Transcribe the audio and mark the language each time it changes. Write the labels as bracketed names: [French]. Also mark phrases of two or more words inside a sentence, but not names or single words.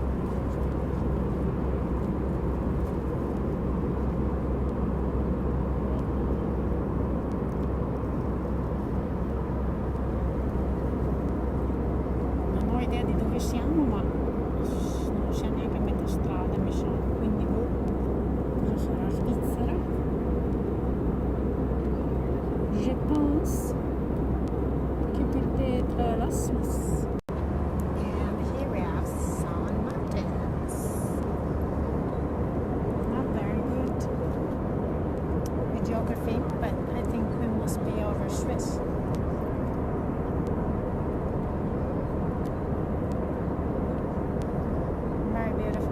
[Italian] Non ho idea di dove siamo, ma non siamo neanche a metà strada, mi sa. Quindi cosa sarà? Svizzera? [French] Je pense que peut-être la Suisse. [English] And here we have some mountains. Not very good with geography, but I think we must be over Swiss. Very beautiful.